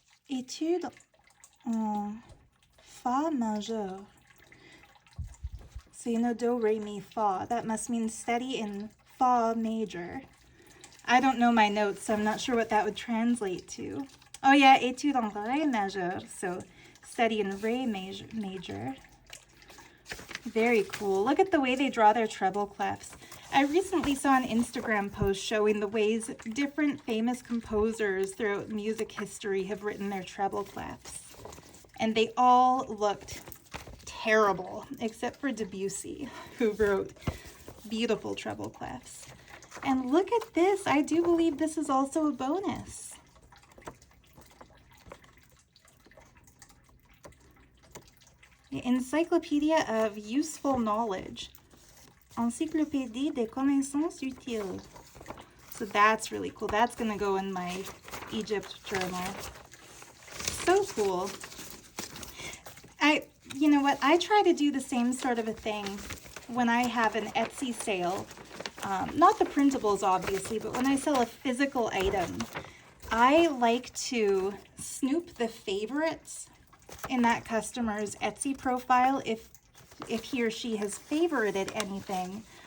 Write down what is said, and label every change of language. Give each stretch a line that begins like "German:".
French: Étude en fa majeur.
English: So you know do, re, mi, fa. That must mean study in fa major. I don't know my notes, so I'm not sure what that would translate to.
French: Oh yeah, étude en ré majeur.
English: So study in re major. Very cool. Look at the way they draw their treble clefs. I recently saw an Instagram post showing the ways different famous composers throughout music history have written their treble clefs. And they all looked terrible, except for Debussy, who wrote beautiful treble clefs. And look at this. I do believe this is also a bonus. The Encyclopedia of Useful Knowledge.
French: Encyclopédie des connaissances utiles.
English: So that's really cool. That's going to go in my Egypt journal. So cool. You know what? I try to do the same sort of a thing when I have an Etsy sale. Not the printables, obviously, but when I sell a physical item, I like to snoop the favorites in that customer's Etsy profile if he or she has favorited anything.